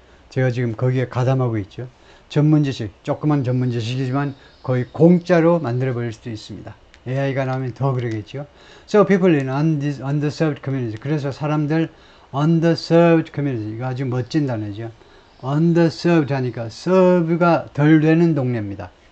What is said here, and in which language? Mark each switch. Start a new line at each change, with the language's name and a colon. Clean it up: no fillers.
Korean: 제가 지금 거기에 가담하고 있죠. 전문 지식, 조그만 전문 지식이지만 거의 공짜로 만들어 버릴 수도 있습니다. AI가 나오면 더 그러겠죠.
English: So people in underserved community.
Korean: 그래서 사람들 underserved community. 이거 아주 멋진 단어죠. underserved 하니까 serve가 덜 되는 동네입니다.